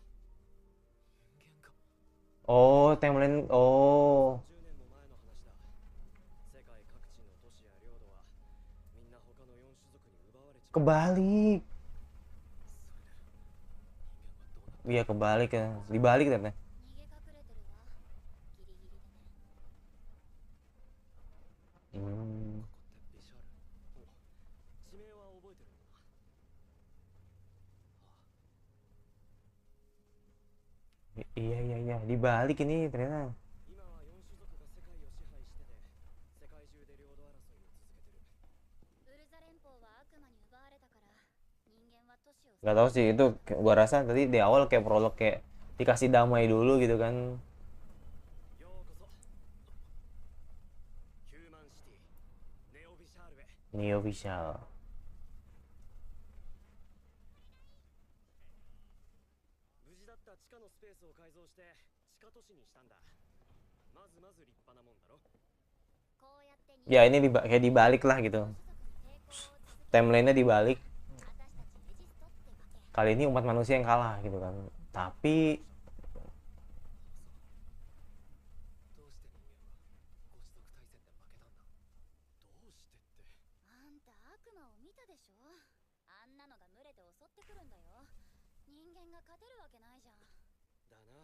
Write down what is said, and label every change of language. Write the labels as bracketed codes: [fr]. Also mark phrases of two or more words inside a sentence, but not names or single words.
[ja] 人間か。 [en] Oh, timeline. Oh. [ja] 10年も前の話だ。世界各地の都市や領土はみんな他の4種族に奪われちまう。 [id] Kebalik. [ja] それで、人間はどうなっ [id] Iya kebalik ya. Dibalik ternyata. [ja] 逃げ隠れてるわ。ギリギリでね。 Hmm. ここってビシャール。お、地名は覚えてるのか。 [id] Iya. Dibalik ini ternyata. [ja] 今は4種族が世界を支配してて、世界中で領土争いを続けてる。ウルザ連邦は悪魔に奪われたから人間は都市を [id] Gak tahu sih itu gua rasa tadi di awal kayak prolog kayak dikasih damai dulu gitu kan. [ja] ようこそ。ヒューマンシティ、ネオビシャールへ。 [id] Ini official. [ja] 無事だった地下のスペースを改造して地下都市にしたんだ。まず立派なもんだろ。こうやって人 [id] Ya ini kayak dibalik lah gitu. [ja] 種族に抵抗を続け [id] Timelinenya dibalik. [ja] 私たちレジストってわけ。 [id] Kali ini umat manusia yang kalah gitu kan. Tapi [ja] どうして人間はご種族対戦で負けたんだ。どうしてって。あんた悪魔を見たでしょ？あんなのが群れて襲ってくるんだよ。人間が勝てるわけないじゃん。だな。